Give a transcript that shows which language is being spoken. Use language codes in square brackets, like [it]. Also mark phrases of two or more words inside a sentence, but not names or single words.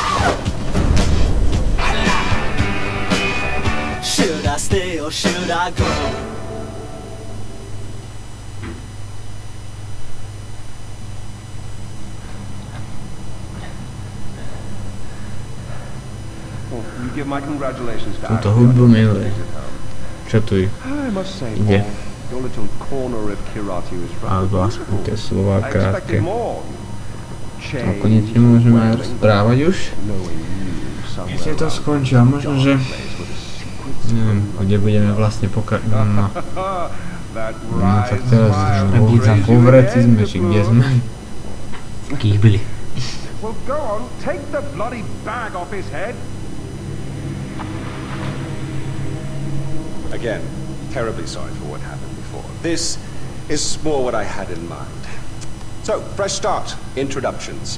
[en] Should I stay or should I go? You give my congratulations to [sk] Túto hudbu miluje. Čo tu je? [en] I must say, [sk] ide? [en] your little corner of Kiratu is [sk] Alebo aspoň tie slova [en] I [sk] krátke. [en] expected more. [sk] A konečne môžeme aj rozprávať už. Keď to skončí a možno, že neviem, kde budeme vlastne pokračovať. No tak teraz vo vreci sme, či kde sme. V kýbli. [en] Well, go on, take the bloody bag off his head. Again, terribly sorry for what happened before. This is more what I had in mind. So, fresh start. Introductions.